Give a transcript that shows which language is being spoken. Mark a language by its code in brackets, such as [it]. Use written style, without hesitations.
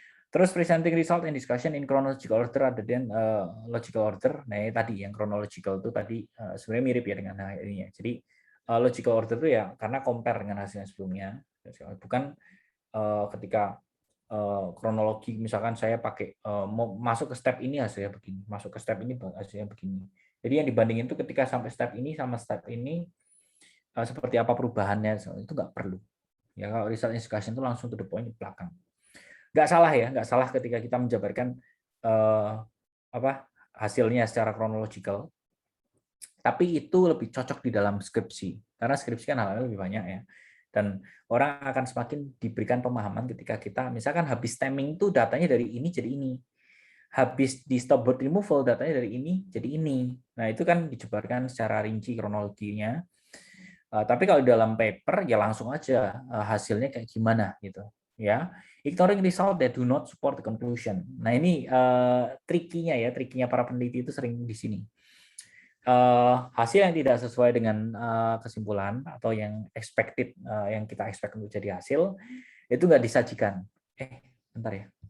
[id] Terus [en] presenting result and discussion in chronological order other than logical order. [id] Nah, ini tadi yang chronological itu tadi sebenarnya mirip ya dengan ini ya. Jadi logical order itu ya karena compare dengan hasil yang sebelumnya. Bukan ketika kronologi misalkan saya pakai mau masuk ke step ini hasilnya begini, masuk ke step ini hasilnya begini. Jadi yang dibandingin itu ketika sampai step ini sama step ini seperti apa perubahannya itu nggak perlu. Ya kalau result discussion itu langsung to the point di belakang. Nggak salah ya, nggak salah ketika kita menjabarkan hasilnya secara kronologikal. Tapi itu lebih cocok di dalam skripsi karena skripsi kan hal-hal lebih banyak ya. Dan orang akan semakin diberikan pemahaman ketika kita misalkan habis stemming itu datanya dari ini jadi ini. Habis di stopboard removal datanya dari ini jadi ini. Nah, itu kan dijabarkan secara rinci kronologinya. Tapi kalau dalam paper ya langsung aja hasilnya kayak gimana gitu ya. [en] Ignoring result that do not support the conclusion. [id] Nah, ini trikinya para peneliti itu sering di sini. Hasil yang tidak sesuai dengan kesimpulan atau yang expected yang kita expect untuk jadi hasil itu nggak disajikan. Bentar ya.